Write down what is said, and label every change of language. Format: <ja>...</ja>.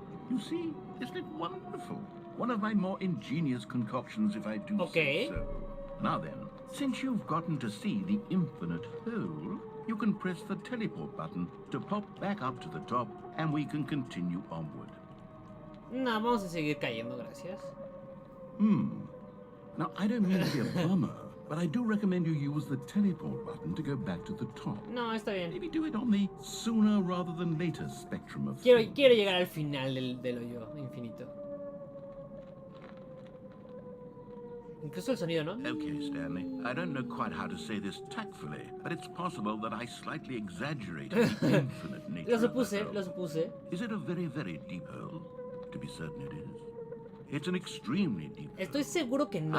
<en>You see, isn't it wonderful? One of my more ingenious concoctions, if I do say so. Now then, Since you've gotten to see the infinite hole, you can press the teleport button to pop back up to the top, and we can continue onward.</en> <es>No, vamos a seguir cayendo, gracias.</es> <en>Now, I don't mean to be a bummer, but I do recommend you use the teleport button to go back to the top.</en> <es>No, está bien.</es> <en>Maybe do it on the sooner rather than later spectrum of</en> <es>Quiero</es> <en>things.</en> <es>llegar al final del hoyo infinito. Incluso el sonido, ¿no?</es> <en>Okay, Stanley. I don't know quite how to say this tactfully, but it's possible that I slightly exaggerated the infinite nature of the hole.</en> <es>Lo supuse.</es> <en>Is it a very, very deep hole? To be certain it is. It's an extremely deep hole.</en> <es>Estoy seguro que no.</es>